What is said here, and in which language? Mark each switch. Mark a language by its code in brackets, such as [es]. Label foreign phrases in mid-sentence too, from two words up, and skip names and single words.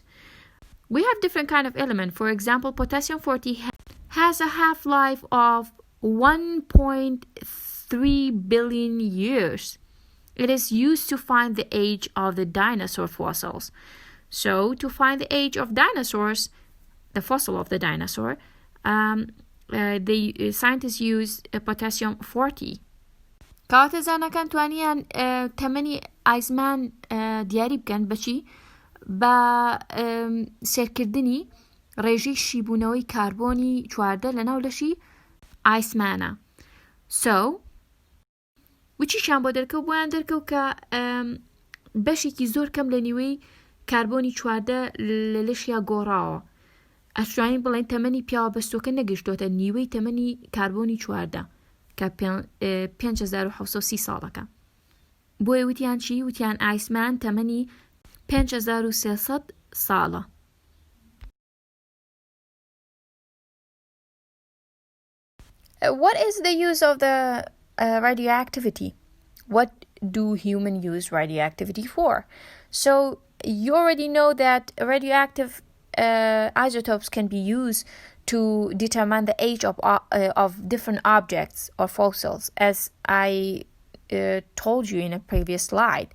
[en] We have different kind of element. For example, potassium-40 has a half-life of 1.3 billion years. It is used to find the age of the dinosaur fossils. So, to find the age of dinosaurs, the fossil of the dinosaur, the scientists use potassium-40. [ckb] کاتەزانەکان توانیان تەمەنی ئایزمان دیاری بکەن بەچی؟ بە سێرکردنی ڕێژەی شیبوونەوەی کاربۆنی 14 لەناو لەشی ئایسمانە. So وچیشان بۆ دەرکەوت بۆیان دەرکەوت کە بەشێکی زۆر کەم لە نیوەی کاربۆنی 14 لە لەشیا گۆڕاوە. ئەتوانین بڵێن تەمەنی پیاوەبەستۆکە نەگەشتۆتە نیوەی تەمەنی کاربۆنی 14 کە 5730 ساڵەکە. بۆیە وتیان چی؟ وتیان ئایسمان تەمەنی 5300 ساڵە. [en] What is the use of the radioactivity? What do humans use radioactivity for? So you already know that radioactive isotopes can be used to determine the age of different objects or fossils, as I told you in a previous slide.